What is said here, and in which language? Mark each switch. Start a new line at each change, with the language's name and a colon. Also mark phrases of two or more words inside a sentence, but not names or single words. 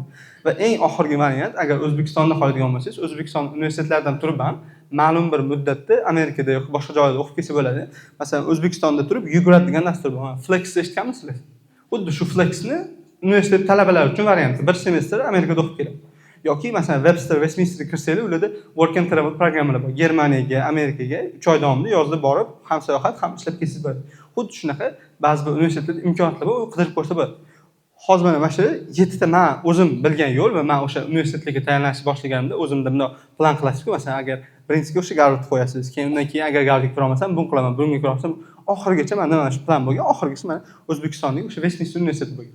Uzbek: Va eng oxirgi variant, agar O'zbekistonda qoladigan bo'lsangiz, O'zbekiston universitetlaridan turib ham ma'lum bir muddatda Amerikada yoki boshqa joylarda o'qib kelsa bo'ladi. Masalan, O'zbekistonda turib yuguradigan dastur bor. Flex eshitganmisizlar? Xuddi shu Flexni universitet talabalari uchun varianti. Bir semestr Amerikada o'qib keladi. Yoki masalan Westminster kirsanglar, ularda
English: work and travel
Uzbek: programmalar bor. Germaniyaga, Amerikaga 3 oy davomida yozda borib, ham sayohat, ham ishlab kelsiz bo'ladi. Xuddi shunaqa ba'zi bir universitetlarda imkoniyatlar bor, qidirib ko'rsa bo'ladi. Hozir mana shu 7 ta men o'zim bilgan yo'l va men o'sha universitetlarga tayyorlanishni boshlaganimda o'zimda bunday plan qilasiz-ku, masalan, agar birinchiga o'sha Garvard qo'yasiz, keyin undan keyin agar Garvardga kira olmasam, buni qilaman, bunga kira olmasam, oxirigacha menda mana shu plan bo'lgan, oxirgisi mana O'zbekistonning o'sha Westminster universiteti bo'lgan.